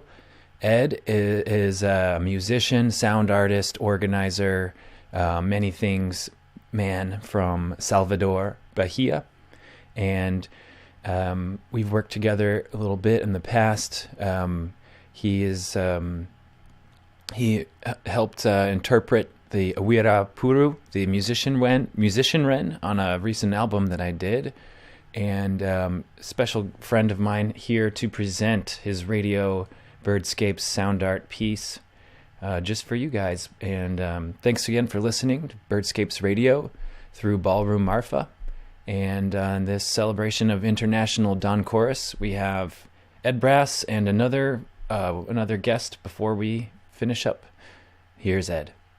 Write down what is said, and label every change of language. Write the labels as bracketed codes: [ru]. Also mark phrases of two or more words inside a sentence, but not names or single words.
[en] Ed is a musician, sound artist, organizer, many things man from Salvador, Bahia. And we've worked together a little bit in the past. He helped interpret the ʻUaʻu, the musician wren, on a recent album that I did. And a special friend of mine here to present his radio Birdscapes sound art piece just for you guys. And thanks again for listening to Birdscapes Radio through Ballroom Marfa. And on this celebration of International Dawn Chorus, we have Ed Brass and another guest before we finish up. Here's Ed.